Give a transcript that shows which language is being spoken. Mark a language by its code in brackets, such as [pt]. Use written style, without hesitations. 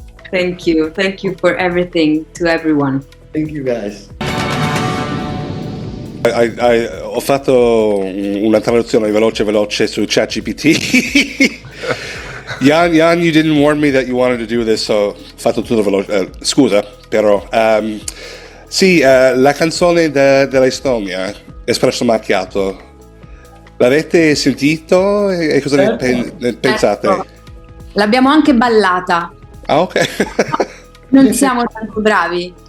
[en] Thank you for everything to everyone. Thank you guys. [it] Ho fatto una traduzione veloce su ChatGPT. [en] Jan, you didn't warn me that you wanted to do this, so [it] ho fatto tutto veloce. Scusa, però. Sì, la canzone dell'Estonia, Espresso Macchiato, l'avete sentito e cosa ne pensate? L'abbiamo anche ballata. Ah, ok. Non siamo tanto bravi.